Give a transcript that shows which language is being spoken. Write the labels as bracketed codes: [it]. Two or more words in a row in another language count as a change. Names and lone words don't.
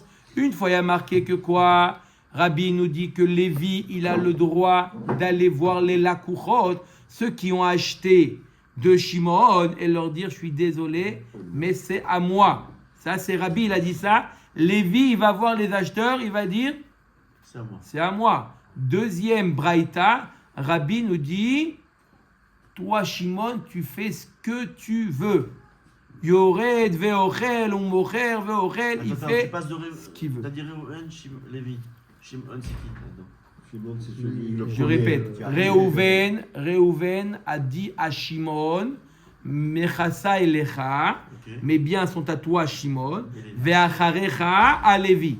[fr] Une fois, il y a marqué que quoi? Rabbi nous dit que Lévi, il a le droit d'aller voir les Lakouchot, ceux qui ont acheté de Shimon, et leur dire, je suis désolé, mais c'est à moi. Ça, c'est Rabbi, il a dit ça. Lévi, il va voir les acheteurs, il va dire, C'est à moi. c'est à moi. Deuxième braïta, Rabbi nous dit, toi, Shimon, tu fais ce que tu veux. [he] יורד ואוכל, ou מוכר ואוכל, [fr] il fait ce qu'il veut. T'as dit Reuven, Lévi. Shimon, c'est qui là-dedans? Shimon, c'est celui, le Je premier, répète, qui arrive. Réhouven a dit à Shimon, [he] נכסיי לך, [fr] Ok. mes biens sont à toi, Shimon, ve'acharecha à Lévi.